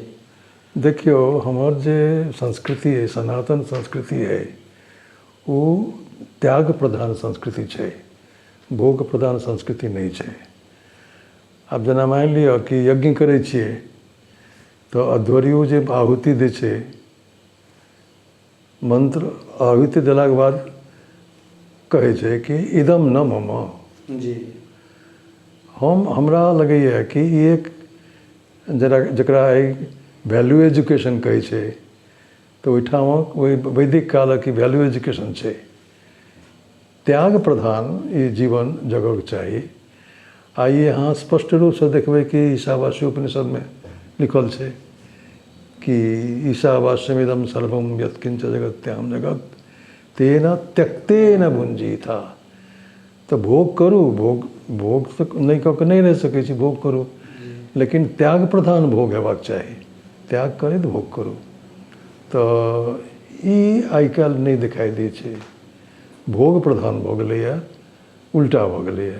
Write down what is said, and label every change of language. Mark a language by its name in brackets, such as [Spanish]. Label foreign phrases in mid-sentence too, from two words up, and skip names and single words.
[Maithili] देखियो हमर जे संस्कृति है, सनातन संस्कृति है, वो त्याग प्रधान संस्कृति छै, भोग प्रधान संस्कृति नहीं छै। आब जेना मानि लिअ कि यज्ञ करै छियै तो अध्वर्यु जे आहुति दै छै, मंत्र आहुति देलाके बाद कहै छै कि [Sanskrit] इदम न मम। [Maithili] जी, हमरा लगैए कि ई एक जकरा [English] value education [Maithili] कहै छै, तो ओहिठामक ओहि वैदिक कालक [English] value education [Maithili] छै। त्याग प्रधान ई जीवन जगक चाही। आइए अहाँ स्पष्ट रूपसँ देखबै कि ईशावासी उपनिषदमे लिखल छै कि [Sanskrit] ईशावास्यमिदं सर्वम यत्किंच जगत्याम जगत तेन त्यक्तेन भुंजीथा। [Maithili] तो भोग करू, भोग तो नहीं कऽ के नहीं रह सकै छी, भोग करू, लेकिन त्याग प्रधान भोग हेबाक चाही। त्याग करैत भोग करू। तो ई आइ काल्हि नहीं दिखाई दै छै, भोग प्रधान भऽ गेलैए, उल्टा भऽ गेलैए।